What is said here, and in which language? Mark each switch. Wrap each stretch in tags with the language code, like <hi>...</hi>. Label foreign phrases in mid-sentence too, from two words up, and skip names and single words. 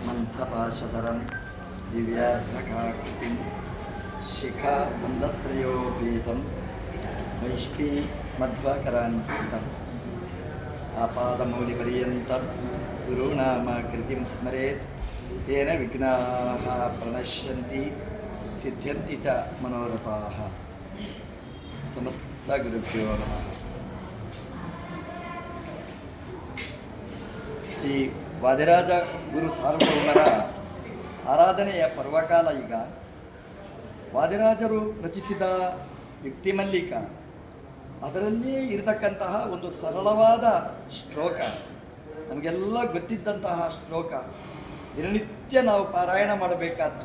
<sa>अनन्तपाशधरं दिव्यार्धकाकृतिं शिखाबन्धत्रयोपेतं वैष्पी मध्वाकराञ्चितम् आपादमौलिपर्यन्तं गुरूणामाकृतिं स्मरेत् तेन विघ्नाः प्रणश्यन्ति सिद्ध्यन्ति च मनोरथाः। समस्तगुरुभ्यो नमः।</sa> <kn>ಶ್ರೀ ವಾದಿರಾಜ ಗುರು ಸಾರ್ವಭೌಮರ ಆರಾಧನೆಯ ಪರ್ವಕಾಲ ಈಗ. ವಾದಿರಾಜರು ರಚಿಸಿದ ಯುಕ್ತಿಮಲ್ಲಿಕ, ಅದರಲ್ಲಿಯೇ ಇರತಕ್ಕಂತಹ ಒಂದು ಸರಳವಾದ ಶ್ಲೋಕ, ನಮಗೆಲ್ಲ ಗೊತ್ತಿದ್ದಂತಹ ಶ್ಲೋಕ, ದಿನನಿತ್ಯ ನಾವು ಪಾರಾಯಣ ಮಾಡಬೇಕಾದ್ದು.</kn>